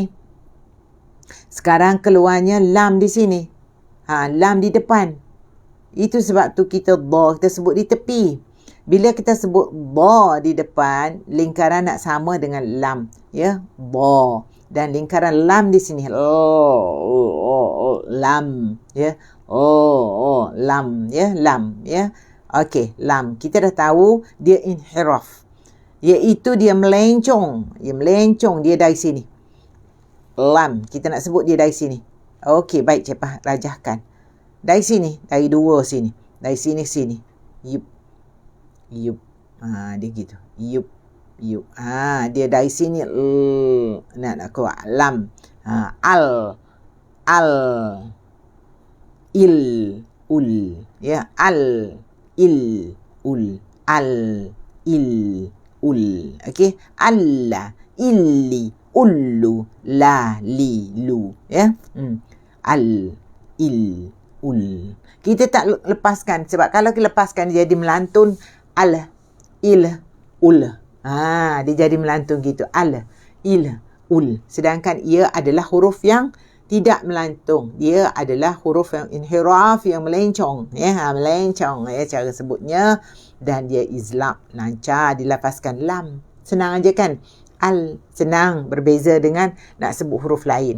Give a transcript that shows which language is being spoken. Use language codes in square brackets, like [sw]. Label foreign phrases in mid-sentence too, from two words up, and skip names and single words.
[ms] Sekarang keluarnya lam di sini. Lam di depan. Itu sebab tu kita dha, kita sebut di tepi. Bila kita sebut dha di depan, lingkaran nak sama dengan lam, ya, dha. Dan lingkaran lam di sini, lam, ya, lam, ya, lam, ya. Okey, lam. Kita dah tahu dia inhiraf, iaitu dia melencong, dia dari sini. Lam, kita nak sebut dia dari sini. Okey, baik, cepat rajahkan. Dari sini, dari dua sini, dari sini ke sini. Yup, dia gitu. Yup. Dia dari sini nak keluar lam. Al, il, ul, ya, al, il, ul, al, il, ul. Okey, alla, illi, ullu, la, li, lu, ya. Al, il, ul. Kita tak lepaskan sebab kalau kita lepaskan dia jadi melantun. Al, il, ul. Dia jadi melantun gitu. Al, il, ul. Sedangkan ia adalah huruf yang tidak melantung. Dia adalah huruf yang inhiraf, yang melencong. Melencong, ya, cara sebutnya. Dan dia izlaq, lancar dilafazkan. Lam, senang aja kan. Al, senang, berbeza dengan nak sebut huruf lain.